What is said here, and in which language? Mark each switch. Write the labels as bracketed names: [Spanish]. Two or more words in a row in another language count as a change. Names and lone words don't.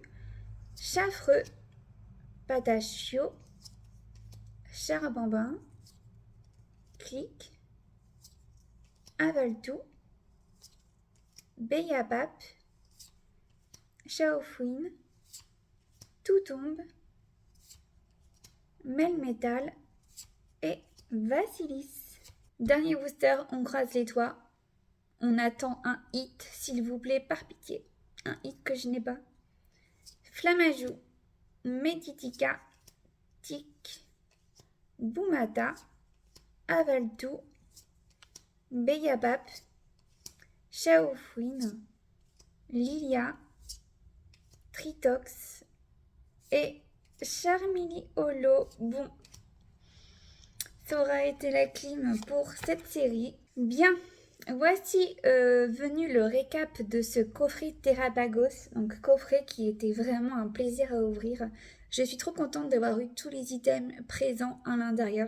[French] Chaffreux, Patachio, Charbambin, Clic, Avaltou, Beyapap, Chaofouine, Tout tombe, Melmetal et Vassilis. Dernier booster, on croise les doigts. On attend un hit, s'il vous plaît, par pitié. Un hit que je n'ai pas. Flamajou, Meditica, Tic, Boumata, Avaltou, Beyapap, Chaofouine, Lilia, Tritox et Charmili Holo. Bon, ça aura été la clim pour cette série. Bien, voici venu le récap de ce coffret Terrapagos. Donc coffret qui était vraiment un plaisir à ouvrir. Je suis trop contente d'avoir eu tous les items présents à l'intérieur.